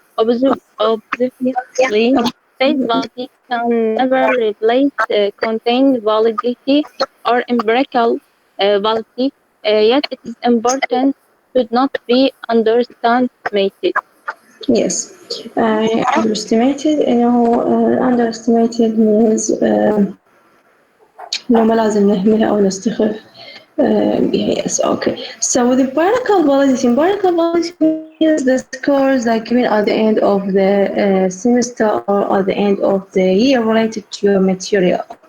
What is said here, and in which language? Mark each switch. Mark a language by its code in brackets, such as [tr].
[en] Obviously, face validity can never replace content validity or empirical validity, yet it is important, should not be underestimated. Yes. Underestimated. Underestimated means [ar] إنه ما لازم نهملها أو نستخف بها. [en] Yes. Okay. So with empirical validity means the scores that given at the end of the semester or at the end of the year related to your material.